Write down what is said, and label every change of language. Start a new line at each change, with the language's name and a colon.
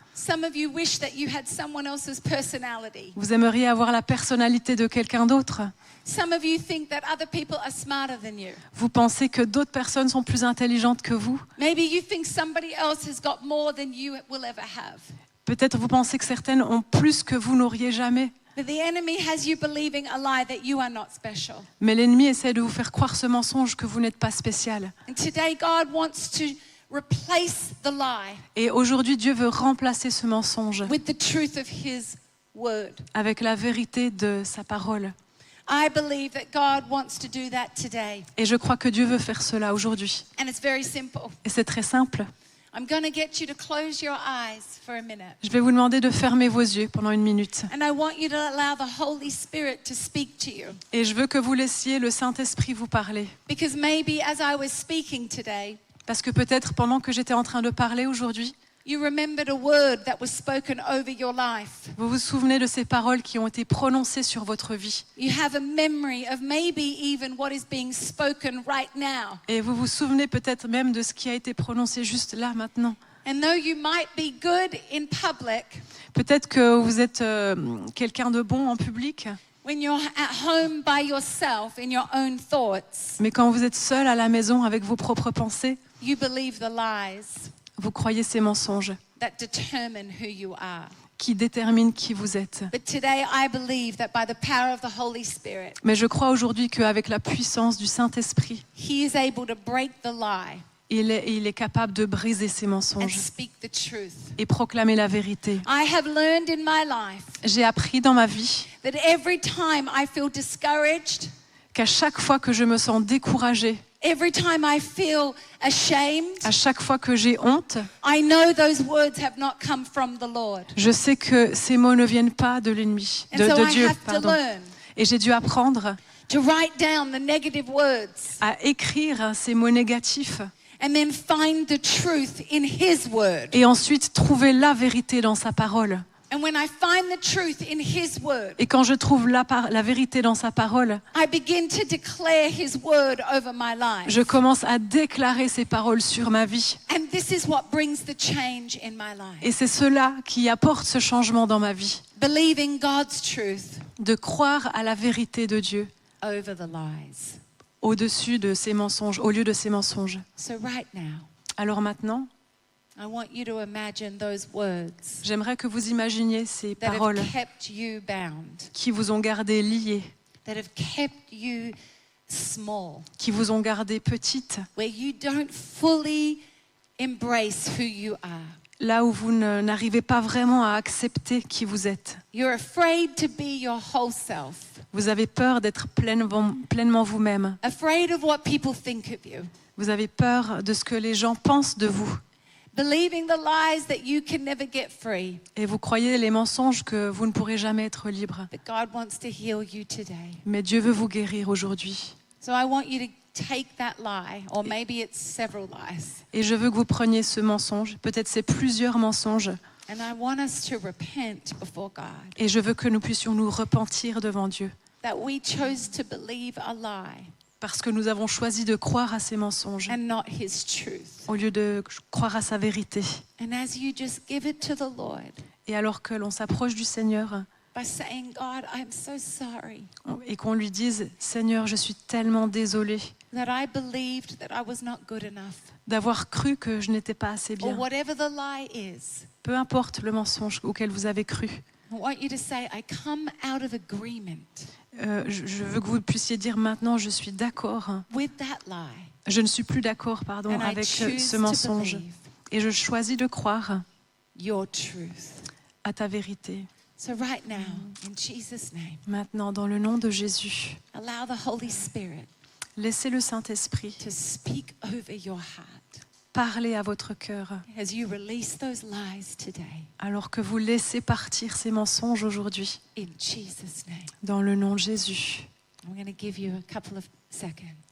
English: Some of you wish that you had someone else's personality.
French: Vous aimeriez avoir la personnalité de quelqu'un d'autre.
English: Some of you think that other people are smarter than you.
French: Vous pensez que d'autres personnes sont plus intelligentes que vous.
English: Maybe you think somebody else has got more than you will ever have.
French: Peut-être vous pensez que certaines ont plus que vous n'auriez jamais.
English: But the enemy has you believing a lie that you are not special.
French: Mais l'ennemi essaie de vous faire croire ce mensonge que vous n'êtes pas spécial.
English: And today God wants to replace the lie
French: Et aujourd'hui, Dieu veut remplacer ce mensonge
English: with the truth of his word.
French: avec la vérité de sa parole.
English: I believe that God wants to do that today.
French: Et je crois que Dieu veut faire cela aujourd'hui.
English: And it's very simple.
French: Et c'est très simple.
English: I'm going to get you to close your eyes for a minute.
French: Je vais vous demander de fermer vos yeux pendant une minute.
English: And I want you to allow the Holy Spirit to speak to you.
French: Et je veux que vous laissiez le Saint-Esprit vous parler.
English: Because maybe as I was speaking today,
French: Parce que peut-être pendant que j'étais en train de parler aujourd'hui,
English: you remembered a word that was spoken over your life.
French: vous vous souvenez de ces paroles qui ont été prononcées sur votre vie.
English: You have a memory of maybe even what is being spoken right now.
French: Et vous vous souvenez peut-être même de ce qui a été prononcé juste là, maintenant.
English: And though you might be good in public,
French: Peut-être que vous êtes quelqu'un de bon en public,
English: when you're at home by yourself in your own thoughts,
French: mais quand vous êtes seul à la maison avec vos propres pensées,
English: you believe the lies
French: vous croyez ces mensonges
English: that determine who you are.
French: qui déterminent qui vous êtes.
English: But today I believe that by the power of the Holy Spirit,
French: Mais je crois aujourd'hui qu'avec la puissance du Saint-Esprit,
English: He is able to break the lie
French: il est capable de briser ces
English: and
French: mensonges
English: speak the truth.
French: et proclamer la vérité.
English: I have learned in my life
French: J'ai appris dans ma vie
English: that every time I feel discouraged,
French: qu'à chaque fois que je me sens découragée,
English: every time I feel ashamed,
French: à chaque fois que j'ai honte,
English: I know those words have not come from the Lord.
French: je sais que ces mots ne viennent pas de l'ennemi,
English: And so
French: de
English: I
French: Dieu,
English: have to
French: pardon.
English: learn
French: Et j'ai dû apprendre
English: to write down the negative words
French: à écrire ces mots négatifs
English: and then find the truth in His word.
French: et ensuite trouver la vérité dans sa parole.
English: And when I find the truth in His word,
French: Et quand je trouve la vérité dans sa parole,
English: I begin to declare His word over my life.
French: je commence à déclarer ses paroles sur ma vie.
English: And this is what brings the change in my life.
French: Et c'est cela qui apporte ce changement dans ma vie,
English: Believing God's truth
French: de croire à la vérité de Dieu
English: over the lies.
French: au-dessus de ces mensonges, au lieu de ces mensonges.
English: So right now,
French: Alors maintenant,
English: I want you to imagine those words
French: j'aimerais que vous imaginiez ces
English: that
French: paroles
English: have kept you bound,
French: qui vous ont gardé liés,
English: that have kept you small,
French: qui vous ont gardé petites,
English: where you don't fully embrace who you are.
French: là où vous n'arrivez pas vraiment à accepter qui vous êtes.
English: You're afraid to be your whole self,
French: Vous avez peur d'être pleinement vous-même.
English: afraid of what people think of you,
French: Vous avez peur de ce que les gens pensent de vous.
English: believing the lies that you can never get free.
French: Et vous croyez les mensonges que vous ne pourrez jamais être libre.
English: But God wants to heal you today.
French: Mais Dieu veut vous guérir aujourd'hui.
English: So I want you to take that lie, or maybe it's several lies,
French: Et je veux que vous preniez ce mensonge, peut-être c'est plusieurs mensonges,
English: and I want us to repent before God
French: et je veux que nous puissions nous repentir devant Dieu.
English: that we chose to believe a lie
French: Parce que nous avons choisi de croire à ces mensonges
English: and not His truth.
French: au lieu de croire à sa vérité.
English: And as you just give it to the Lord
French: Et alors que l'on s'approche du Seigneur
English: by saying, God, I'm so sorry
French: et qu'on lui dise « Seigneur, je suis tellement désolée
English: that I believed that I was not good enough,
French: d'avoir cru que je n'étais pas assez
English: or
French: bien.
English: whatever the lie is,
French: Peu importe le mensonge auquel vous avez cru.
English: I want you to say, I come out of agreement
French: Je veux que vous puissiez dire maintenant, je suis d'accord.
English: with that lie.
French: Je ne suis plus d'accord,
English: And I
French: avec
English: choose
French: ce
English: to
French: mensonge.
English: believe
French: Et je choisis de croire
English: your truth.
French: à ta vérité.
English: So right now, in Jesus' name,
French: Maintenant, dans le nom de Jésus,
English: allow the Holy Spirit
French: laissez le Saint-Esprit
English: to speak over your heart
French: parler à votre cœur
English: as you release those lies today.
French: alors que vous laissez partir ces mensonges aujourd'hui.
English: In Jesus' name.
French: Dans le nom de Jésus.
English: I'm going to give you a couple of seconds.